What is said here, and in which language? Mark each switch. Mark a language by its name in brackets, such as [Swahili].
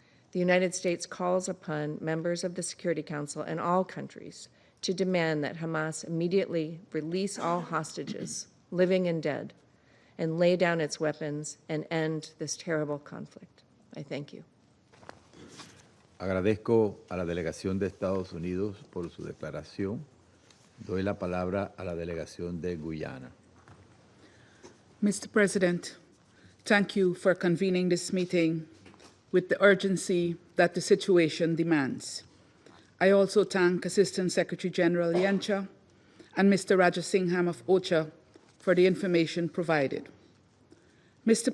[English] The United States calls upon members of the Security Council and all countries to demand that Hamas immediately release all hostages, living and dead, and lay down its weapons and end this terrible conflict. I thank you. [Spanish] Agradezco a la delegación de Estados Unidos por su declaración. Doy la palabra a la delegación de Guyana. [English] Mr. President, thank you for convening this meeting with the urgency that the situation demands. I also thank Assistant Secretary General Yencha and Mr. Rajasingham of OCHA for the information provided. Mr.